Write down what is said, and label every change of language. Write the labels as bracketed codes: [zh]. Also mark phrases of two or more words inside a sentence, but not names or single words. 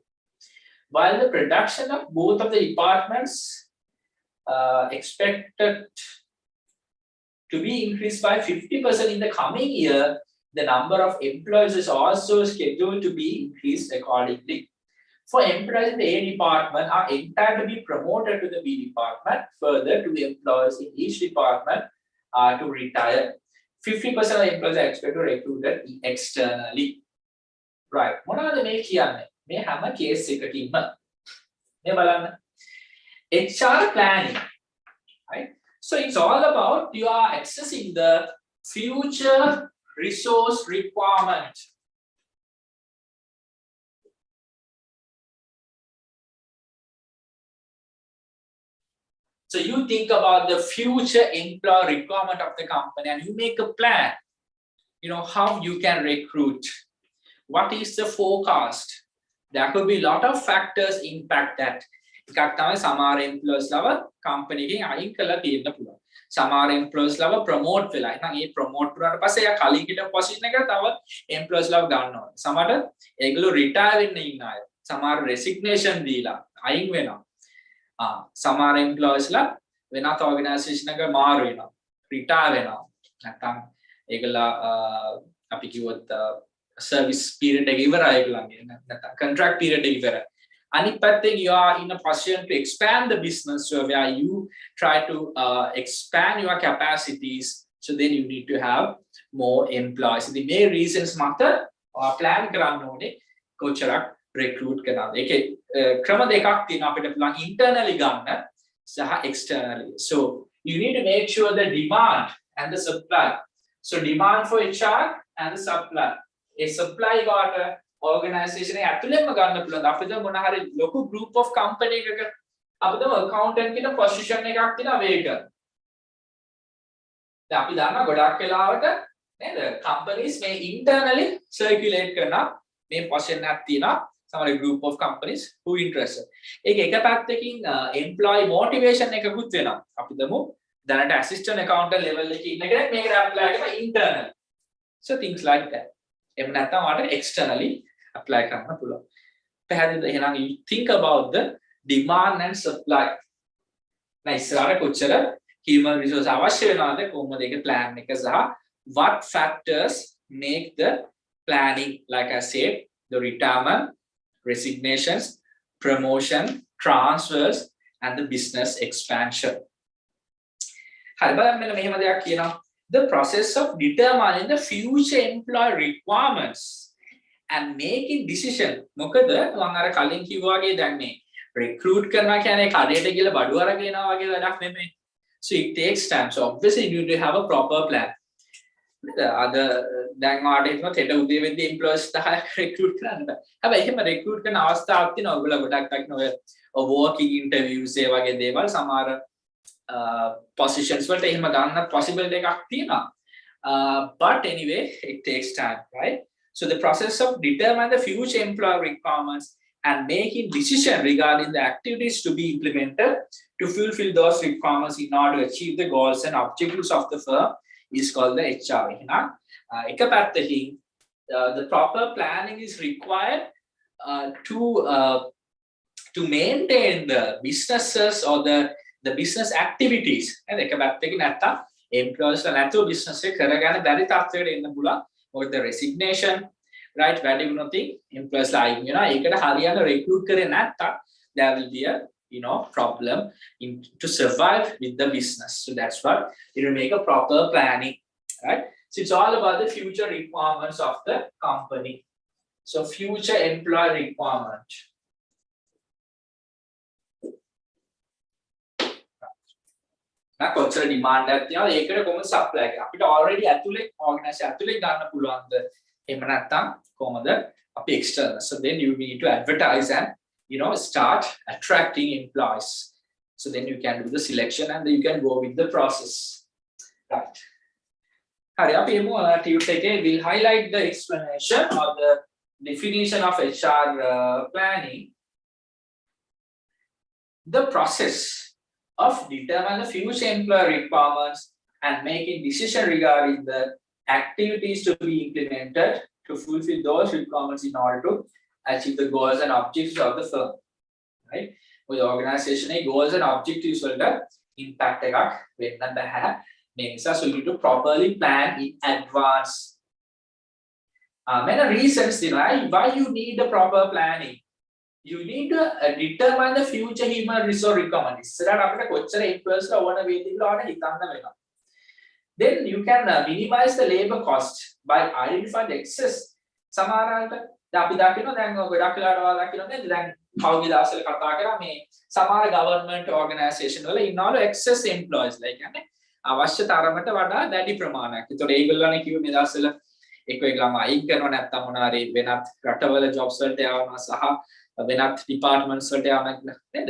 [en] While the production of both of the departments expected to be increased by 50% in the coming year, the number of employees is also scheduled to be increased accordingly. For employees in the A department are entitled to be promoted to the B department. Further, two employees in each department are to retire. 50% of the employees are expected to recruited externally. Right. [si] මොනවද මේ කියන්නේ? මේ හැම කේස් එකකින්ම මේ බලන්න. [en] HR planning. Right? So it's all about you are accessing the future resource requirement. So you think about the future employee requirement of the company and you make a plan. You know how you can recruit. What is the forecast? There could be a lot of factors impact that. [si] එකක් තමයි සමහර employees ලව company එකෙන් අයින් කරලා තියෙන්න පුළුවන්. සමහර employees ලව promote වෙලා. එහෙනම් ඒ promote වුණාට පස්සේ එයා කලින් හිටපු position එකට තව employees ලව ගන්න ඕනේ. සමහර ඒගොල්ලෝ retire වෙන්න ඉන්න අය. සමහර resignation දීලා අයින් වෙනවා. සමහර employees ලා වෙනත් organisation එක මාරු වෙනවා. retire වෙනවා. නැත්නම් ඒගොල්ලා අපි කිව්වොත් [en] service period [si] එක ඉවරයි ඒගොල්ලන්ගේ. නැත්නම් [en] contract period [si] එක ඉවරයි. අනිත් පැත්තෙන් [en] you are in a position to expand the business so where you try to expand your capacities, so then you need to have more employees. The main reasons [si] මත plan කරන්න ඕනේ කොච්චරක් recruit කරනවද. ඒකේ ක්‍රම දෙකක් තියෙනවා අපිට පුළුවන් internally ගන්න සහ externally. [en] So you need to make sure the demand and the supply. So demand for HR and the supply. A supply got organisation [si] එක ඇතුළෙන්ම ගන්න පුළුවන්. අපිට මොන හරි ලොකු [en] group of company [si] එකක අපිට accountant කියන position එකක් තියෙනවා වේග. දැන් අපි දන්නවා ගොඩක් වෙලාවට නේද companies මේ internally circulate කරන මේ position එකක් තියෙනවා. [en] Some group of companies who interested. [si] ඒක එක පැත්තකින් employee motivation එකකුත් වෙනවා. අපි දමු දැනට [en] assistant accountant level [si] එකේ ඉන්න කෙනෙක් මේකට apply කරලා internally. [en] So things like that. [si] එහෙම නැත්නම් ඔයාලට externally apply කරන්න පුළුවන්. පැහැදිලිද? එහෙනම් [en] you think about the demand and supply. [si] නැ ඉස්සරහට කොච්චර [en] human resource [si] අවශ්‍ය වෙනවද කොහොමද ඒක plan එක සහ [en] what factors make the planning, like I said, the retirement, resignations, promotion, transfers and the business expansion. [si] හරි බලන්න මෙන්න මෙහෙම දෙයක් කියනවා. [en] The process of determining the future employee requirements and making decision. [si] මොකද මම අර කලින් කිව්වා වගේ දැන් මේ recruit කරනවා කියන්නේ කඩේට ගිහලා බඩු අරගෙන යනවා වගේ වැඩක් නෙමෙයි. [en] So it takes time. So obviously you need to have a proper plan. [si] අද දැන් ඔයාලට හිතනවා හෙට උදේ වෙද්දී employees 10ක් recruit කරන්න බෑ. හැබැයි එහෙම recruit කරන අවස්ථාවක් තියෙනවා. ඔයගොල්ලෝ ගොඩක් දකින්න ඔය [en] working interviews [si] ඒ වගේ දේවල් සමහර positions වලට එහෙම ගන්න possibility එකක් තියෙනවා. [en] But anyway, it takes time, right? So the process of determine the future employee requirements and making decision regarding the activities to be implemented to fulfill those requirements in order to achieve the goals and objectives of the firm is called the HR. [si] එක පැත්තකින්, [en] the proper planning is required to maintain the businesses or the business activities. [si] And එක පැත්තකින් නැත්තම් employees නැතුව business එක කරගන්න බැරි තත්ත්වයකට එන්න පුළුවන්. [en] Or the resignation, right? [si] වැඩි වුණොත් employees ලා අයින් වෙනවා. ඒකට හරියට recruit කරේ නැත්තම් [en] there will be a problem to survive with the business. So that's what it will make a proper planning, right? So it's all about the future requirements of the company. So future employee requirement. Now, [si] කොච්චර demand එකක් තියෙනවද ඒකට කොහොමද supply එක අපිට already ඇතුලේ organisation ඇතුලේ ගන්න පුළුවන්ද එහෙම නැත්නම් කොහොමද අපි external. [en] So then you need to advertise and start attracting employees. So then you can do the selection and then you can go with the process, right? [si] හරි අපි එමු ටියුට් එකේ [en] we'll highlight the explanation or the definition of HR planning. The process of determining the future employee requirements and making decision regarding the activities to be implemented to fulfill those requirements in order to achieve the goals and objectives of the firm, right? With organization goals and objectives [si] වලට impact එකක් වෙන්න බෑ. මේ නිසා [en] so you need to properly plan in advance. Many reasons why you need the proper planning. You need to determine the future human resource requirements. [si] ඉස්සරහට අපිට කොච්චර employees ලා ඕන වේද කියලා ඔයාලා හිතන්න වෙනවා. [en] Then you can minimize the labor cost by identifying the excess. [si] සමහරවිට අපි දකිනවා දැන් ගොඩක් වෙලාවට ඔයාලා දකිනවා නේද දැන් කවුගේ දවස්වල කතා කරා මේ සමහර [en] government organization [si] වල ඉන්නවලු [en] excess employees [si] ලා කියන්නේ අවශ්‍ය තරමට වඩා දැඩි ප්‍රමාණයක්. ඒතකොට ඒගොල්ලෝනේ කිව්වේ මේ දවස්වල ඒගොල්ලෝම අයින් කරනවා නැත්තම් මොනාරි වෙනත් රටවල jobs වලට යවනවා සහ වෙනත් departments වලට යවනවා නේද?